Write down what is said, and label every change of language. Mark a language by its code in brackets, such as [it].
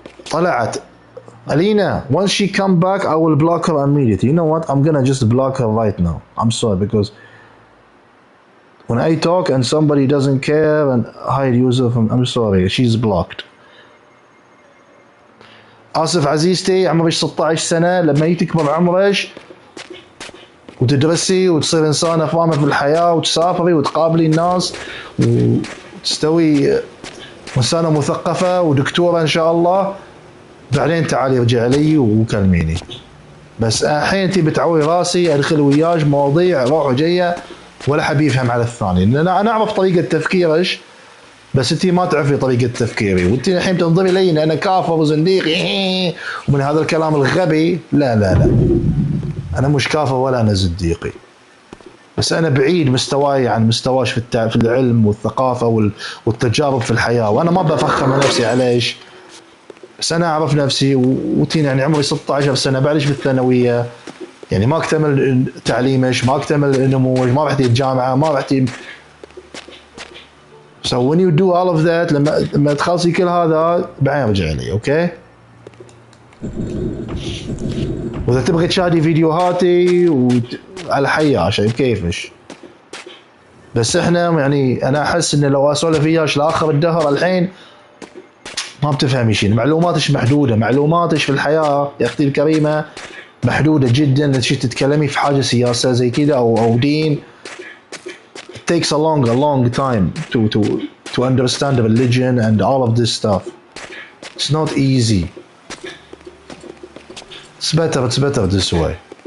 [ar] طلعت [en] Alina, once she come back, I will block her immediately. You know what? I'm gonna just block her right now. I'm sorry, because when I talk and somebody doesn't care and hide user from, I'm sorry, she's blocked. [ar] آسف عزيزتي، عمرك 16 سنة، لما تكبر عمرك وتدرسي وتصير إنسانة فاهمة في الحياة وتسافري وتقابلي الناس وتستوي إنسانة مثقفة ودكتورة إن شاء الله، بعدين تعالي ارجع لي وكلميني. بس الحين انت بتعوي راسي ادخل وياك مواضيع روح وجايه ولا حد يفهم على الثاني. لان انا اعرف طريقه تفكيرك بس انت ما تعرفي طريقه تفكيري، وانت الحين تنظري لي ان انا كافر وزنديق ومن هذا الكلام الغبي. لا انا مش كافر ولا انا زنديقي، بس انا بعيد مستواي عن مستواش في العلم والثقافه والتجارب في الحياه، وانا ما بفخم نفسي عليش، بس انا اعرف نفسي. وتين يعني عمري 16 سنه، بعدش في الثانويه، يعني ما اكتمل تعليمش، ما اكتمل نموش، ما رحت الجامعه، ما رحت. [en] So when you do all of that، [ar] لما تخلصي كل هذا بعدين ارجع لي. اوكي؟ واذا تبغي تشاهدي فيديوهاتي على حياه شيء كيفش، بس احنا يعني انا احس ان لو اسولف وياش لاخر الدهر الحين ما بتفهمي شيء. معلوماتش محدوده، معلوماتش في الحياه يا اختي الكريمه محدوده جدا. تتكلمي في حاجه سياسه زي كذا او دين، [en] it takes a long time to understand the religion and all of this stuff. It's not easy. It's better this way.